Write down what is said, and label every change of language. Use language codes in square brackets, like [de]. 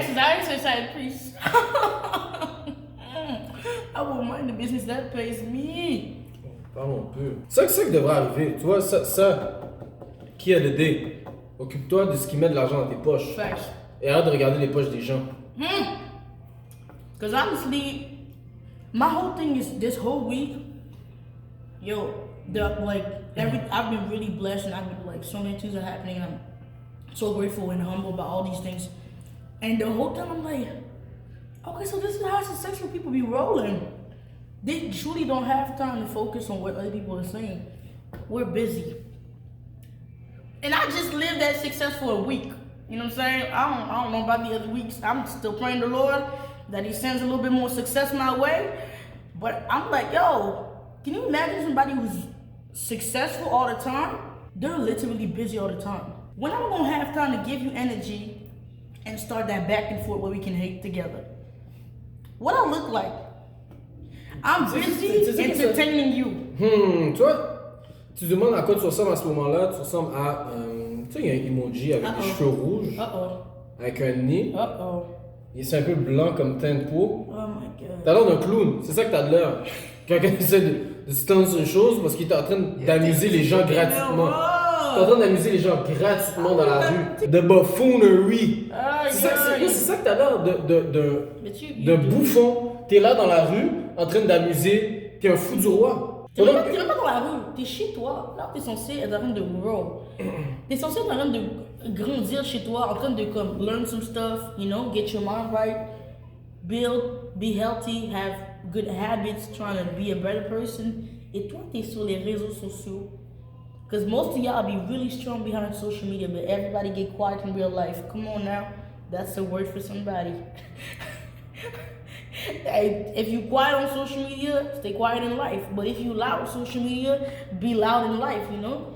[en] exes, I didn't say side piece. I won't mind the business that pays me. [fr] Parlons un peu. C'est ça qui devrait arriver. Tu vois, ça qui a l'idée. Occupe-toi de ce qui met de l'argent dans tes poches. Facts. Et arrête de regarder les poches des gens. [en] Because honestly, my whole thing is this whole week, I've been really blessed and I've been like so many things are happening and so grateful and humble about all these things. And the whole time I'm like, okay, so this is how successful people be rolling. They truly don't have time to focus on what other people are saying. We're busy. And I just lived that success for a week. You know what I'm saying? I don't know about the other weeks. I'm still praying the Lord that He sends a little bit more success my way. But I'm like, yo, can you imagine somebody who's successful all the time? They're literally busy all the time. When am I gonna have time to give you energy and start that back and forth where we can hate together? What I look like? I'm busy entertaining you. [fr] Tu vois, tu demandes à quoi tu ressembles à ce moment-là, tu ressembles à, tu sais, il y a un emoji avec des cheveux rouges, avec un nez, et c'est un peu blanc comme teint de peau. [en] Oh my God. [fr] T'as l'air d'un clown, c'est ça que t'as de l'air. Quelqu'un essaie de se tendre sur une chose parce qu'il est en train d'amuser les gens gratuitement. T'es en train d'amuser les gens gratuitement dans la rue. De buffoonery. C'est ça que t'as l'air de bouffon. T'es là dans la rue, en train d'amuser, t'es un fou du roi. T'es même pas dans la rue, t'es chez toi. Là, t'es censé être en train de grow. T'es censé être en train de grandir chez toi, en train de comme [en] learn some stuff, you know, get your mind right, build, be healthy, have good habits, trying to be a better person. [fr] Et toi, t'es sur les réseaux sociaux. [en] Because most of y'all be really strong behind social media, but everybody get quiet in real life. Come on now, that's a word for somebody. If you quiet on social media, stay quiet in life. But if you loud on social media, be loud in life, you know?